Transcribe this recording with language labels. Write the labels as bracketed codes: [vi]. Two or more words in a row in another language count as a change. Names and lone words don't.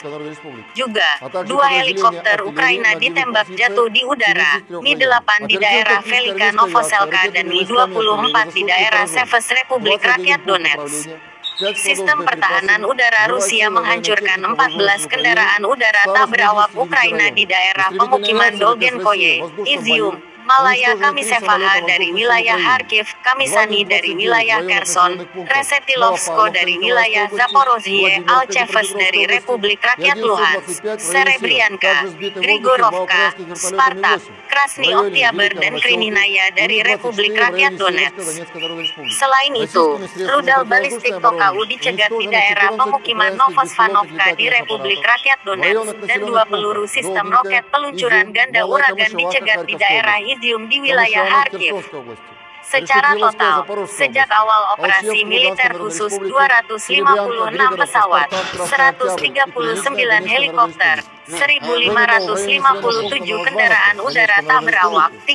[id] Juga, 2 helikopter Ukraina ditembak jatuh di udara, Mi-8 di daerah Velika Novoselka dan Mi-24 di daerah Seves Republik Rakyat Donetsk. Sistem pertahanan udara Rusia menghancurkan 14 kendaraan udara tak berawak Ukraina di daerah pemukiman Dolgenkoye, Izium, Malaya Kamisevaha dari wilayah Kharkiv, Kamisani dari wilayah Kherson, Resetilovsko dari wilayah Zaporozhye, Alchevsk dari Republik Rakyat Luhansk, Serebrianka, Grigorovka, Spartak, Krasny Oktyaber dan Krininaya dari Republik Rakyat Donetsk. Selain itu, rudal balistik Tokau dicegat di daerah pemukiman Novosvanovka di Republik Rakyat Donetsk, dan 2 peluru sistem roket peluncuran ganda uragan dicegat di daerah Izium di wilayah Kharkiv. Secara total, sejak awal operasi militer khusus 256 pesawat, 139 helikopter, 1.557 kendaraan udara tak berawak,